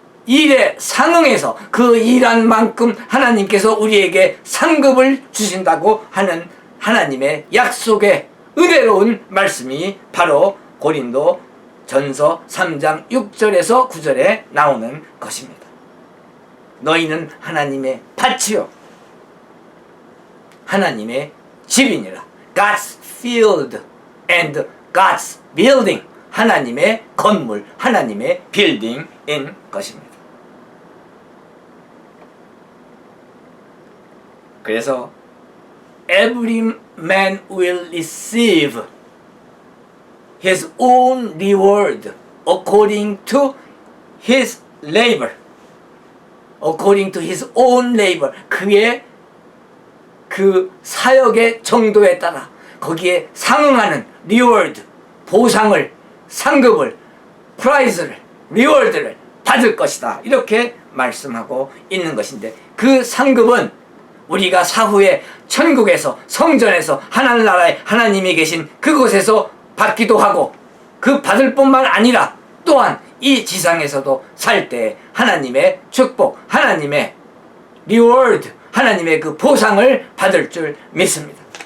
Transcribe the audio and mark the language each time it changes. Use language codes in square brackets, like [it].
[ko] 일에 상응해서 그 일한 만큼 하나님께서 우리에게 상급을 주신다고 하는 하나님의 약속의 은혜로운 말씀이 바로 고린도 전서 3장 6절에서 9절에 나오는 것입니다. 너희는 하나님의 밭이요 하나님의 집이니라. [en] God's field and God's building. [ko] 하나님의 건물, 하나님의 빌딩인 것입니다. [en] 그래서 every man will receive his own reward according to his labor. according to his own labor. [ko] 그의 그 사역의 정도에 따라 거기에 상응하는 reward, 보상을, 상급을, 프라이즈를, 리워드를 받을 것이다. 이렇게 말씀하고 있는 것인데 그 상급은 우리가 사후에 천국에서 성전에서 하늘나라에 하나님이 계신 그곳에서 받기도 하고 그 받을 뿐만 아니라 또한 이 지상에서도 살 때 하나님의 축복, 하나님의 리워드, 하나님의 그 보상을 받을 줄 믿습니다.